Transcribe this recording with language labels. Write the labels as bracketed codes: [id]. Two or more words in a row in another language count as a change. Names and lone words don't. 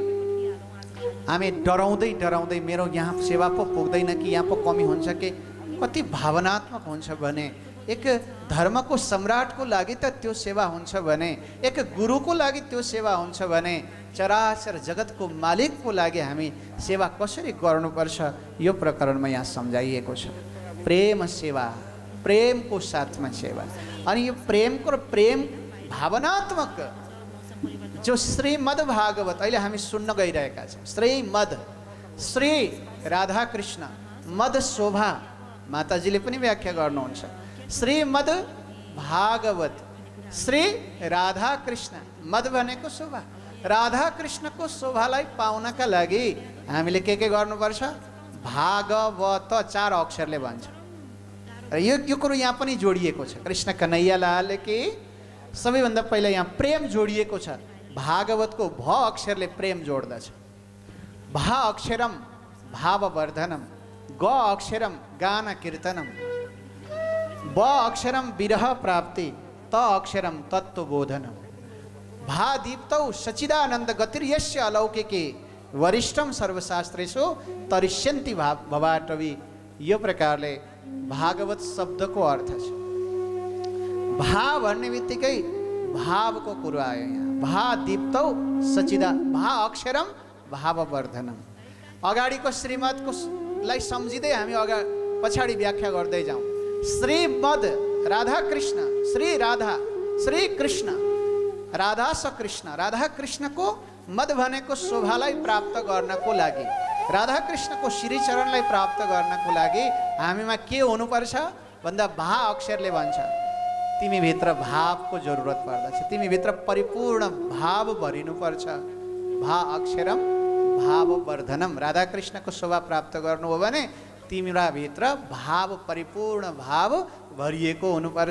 [ne] हामी डराउँदै डराउँदै मेरो यहाँ सेवा पो पुग्दैन कि यहाँ पो कमी हुन्छ कि कति भावनात्मक हुन्छ भने एक धर्मको सम्राटको लागि त त्यो सेवा हुन्छ भने, एक गुरुको लागि त्यो सेवा हुन्छ भने चराचर जगतको मालिकको लागि हामी सेवा कसरी गर्नुपर्छ यो प्रकरणमा यहाँ सम्झाइएको छ। प्रेम सेवा, प्रेमको साथमा सेवा। अनि यो प्रेम भावनात्मक जो श्रीमद् भागवत अहिले हामी सुन्न गइरहेका छौँ, श्रीमद् श्री राधा कृष्ण मद शोभा माताजीले पनि व्याख्या गर्नुहुन्छ। श्रीमद् भागवत श्री राधा कृष्ण मद भनेको शोभा, राधा कृष्णको शोभालाई पाउनका लागि हामीले के गर्नुपर्छ? भागवत 4 अक्षरले भन्छ र यो कुरो यहाँ पनि जोडिएको छ। [hi] कृष्ण कन्हैया लाल की [ne] सबैभन्दा पहिला यहाँ प्रेम जोडिएको छ। भागवतको भ अक्षरले प्रेम जोड्दछ। [sa] भा अक्षरम भाववर्धनम, ग अक्षरम गान कीर्तनम, ब अक्षरम विरह प्राप्ति, त अक्षरम तत्वबोधनम। भा दीप्तौ सचिदानंद गतिर्यस्य अलौकिके वरिष्ठम सर्वशास्त्रेषु तरिष्यन्ति भवाटवी। [ne] यो प्रकारले भागवत शब्दको अर्थ छ। भा भन्ने बित्तिकै भावको कुरो आयो यहाँ। [sa] भा दीप्तौ सचिदा, भा अक्षरम भाववर्धनम। [ne] अगाडिको श्रीमद्को लाई सम्झिँदै हामी पछाडि व्याख्या गर्दै जाउँ। श्रीमद् राधा कृष्ण, श्री राधा श्री कृष्ण, राधा स कृष्ण, राधा कृष्णको मद भनेको शोभालाई प्राप्त गर्नको लागि, राधा कृष्णको श्रीचरणलाई प्राप्त गर्नको लागि हामीमा के हुनुपर्छ भन्दा भा अक्षरले भन्छ तिमीभित्र भावको जरुरत पर्दछ, तिमीभित्र परिपूर्ण भाव भरिनुपर्छ। [sa] भा अक्षरम भाववर्धनम, [ne] राधा कृष्णको शोभा प्राप्त गर्नु हो भने तिमीरा भित्र भाव परिपूर्ण भाव भरिएको हुनुपर्छ।